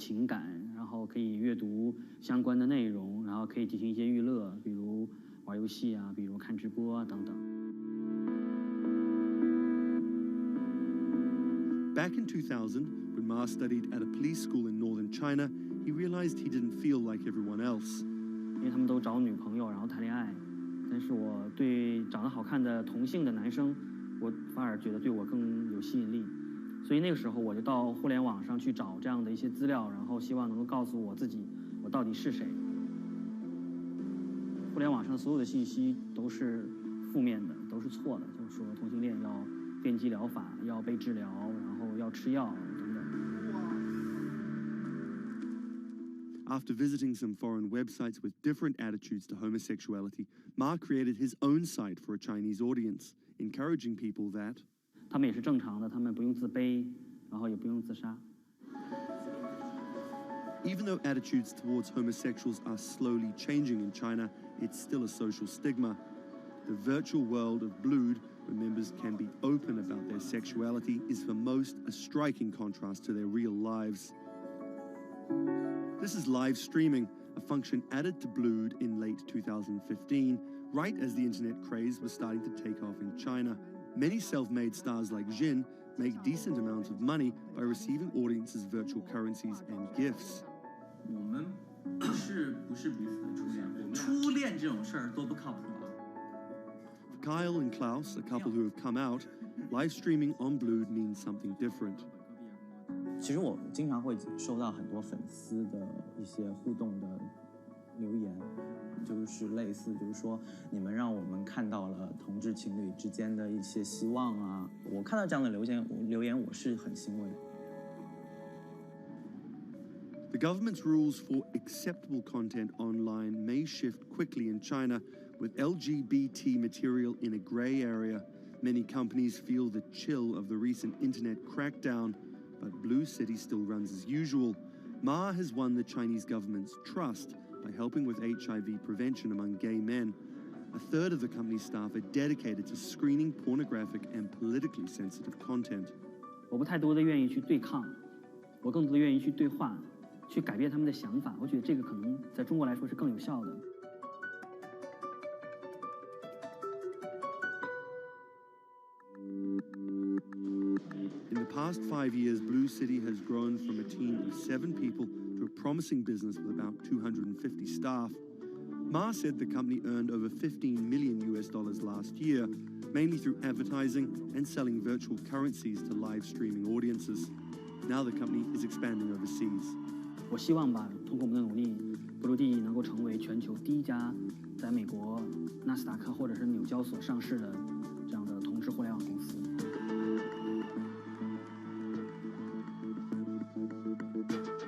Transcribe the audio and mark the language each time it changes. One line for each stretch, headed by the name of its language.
Chinese: 情感，然后可以阅读相关的内容，然后可以进行一些娱乐，比如玩游戏啊，比如看直播啊等等。
English: Back in 2000, when Ma studied at a police school in northern China, he realized he didn't feel like everyone else.
Chinese: 因为他们都找女朋友，然后谈恋爱，但是我对长得好看的同性的男生，我反而觉得对我更有吸引力。所以那个时候我就到互联网上去找这样的一些资料，然后希望能够告诉我自己我到底是谁。互联网上所有的信息都是负面的，都是错的，就是说同性恋要电击疗法，要被治疗，然后要吃药等等。
English: After visiting some foreign websites with different attitudes to homosexuality, Ma created his own site for a Chinese audience, encouraging people that
Chinese: 他们也是正常的，他们不用自卑，然后也不用自杀。
English: Even though attitudes towards homosexuals are slowly changing in China, it's still a social stigma. The virtual world of Blood, where members can be open about their sexuality, is for most a striking contrast to their real lives. This is live streaming, a function added to Blood in late 2015, right as the internet craze was starting to take off in China. Many self-made stars like Jin make decent amounts of money by receiving audiences' virtual currencies and gifts.
Chinese: 我们不是彼此的初恋，初恋这种事儿多不靠谱啊。
English: For Kyle and Klaus, a couple who have come out, live streaming on Blood means something different.
Chinese: 其实我经常会收到很多粉丝的一些互动的留言，就是类似就是说你们让我们看到了同志情侣之间的一些希望啊，我看到这样的留言我是很欣慰。
English: The government's rules for acceptable content online may shift quickly in China, with LGBT material in a grey area. Many companies feel the chill of the recent internet crackdown, but Blue City still runs as usual. Ma has won the Chinese government's trust by helping with HIV prevention among gay men. A third of the company's staff are dedicated to screening pornographic and politically sensitive content.
Chinese: 我不太多的愿意去对抗，我更多的愿意去对话，去改变他们的想法。我觉得这个可能在中国来说是更有效的。
English: In the past 5 years, Blue City has grown from a team of 7 people to a promising business with about 250 staff. Ma said the company earned over $15 million last year, mainly through advertising and selling virtual currencies to live streaming audiences. Now the company is expanding overseas.
Chinese: 我希望吧，通过我们的努力，Blue能够成为全球第一家在美国纳斯达克或者是纽交所上市的这样的同质互联网公司。